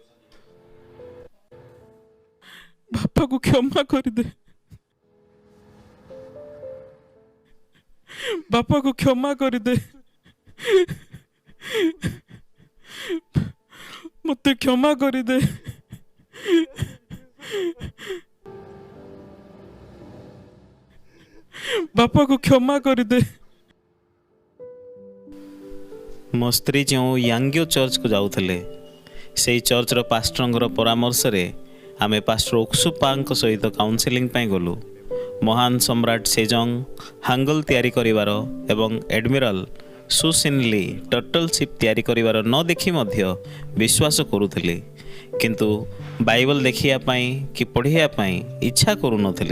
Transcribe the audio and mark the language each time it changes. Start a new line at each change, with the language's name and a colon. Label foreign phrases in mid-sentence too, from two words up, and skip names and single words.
Hindi: बापा को क्षमा कर दे बापा को क्षमा कर दे मते क्षमा कर दे बापा को क्षमा कर दे
Odia: ମୋ ସ୍ତ୍ରୀ ଯେଉଁ ୟାଙ୍ଗିଓ ଚର୍ଚ୍ଚକୁ ଯାଉଥିଲେ ସେହି ଚର୍ଚ୍ଚର ପାଷ୍ଟରଙ୍କର ପରାମର୍ଶରେ ଆମେ ପାଷ୍ଟର ଓକ୍ସୁପାଙ୍କ ସହିତ କାଉନସେଲିଂ ପାଇଁ ଗଲୁ। ମହାନ ସମ୍ରାଟ ସେଜଙ୍ଗ ହାଙ୍ଗଲ ତିଆରି କରିବାର ଏବଂ ଏଡମିରାଲ ସୁସିନଲି ଟର୍ଟଲ ସିପ୍ ତିଆରି କରିବାର ନ ଦେଖି ମଧ୍ୟ ବିଶ୍ୱାସ କରୁଥିଲେ, କିନ୍ତୁ ବାଇବଲ ଦେଖିବା ପାଇଁ କି ପଢ଼ିବା ପାଇଁ ଇଚ୍ଛା କରୁନଥିଲେ।